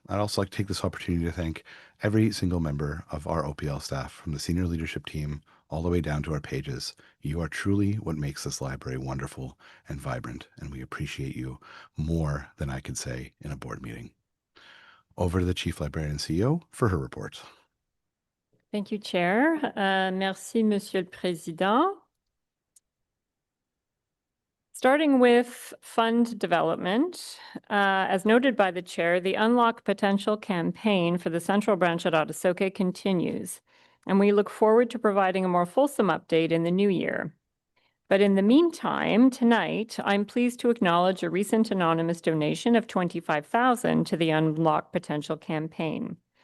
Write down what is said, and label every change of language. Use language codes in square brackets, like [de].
[en] I'd also like to take this opportunity to thank every single member of our OPL staff, from the senior leadership team all the way down to our pages. You are truly what makes this library wonderful and vibrant, and we appreciate you more than I could say in a board meeting. Over to the Chief Librarian and CEO for her report. Thank you, Chair. [fr] Merci, Monsieur le Président. [en] Starting with fund development, as noted by the Chair, the Unlock Potential campaign for the Central Branch at Odasoke continues, and we look forward to providing a more fulsome update in the new year. But in the meantime, tonight, I'm pleased to acknowledge a recent anonymous donation of $25,000 to the Unlock Potential campaign.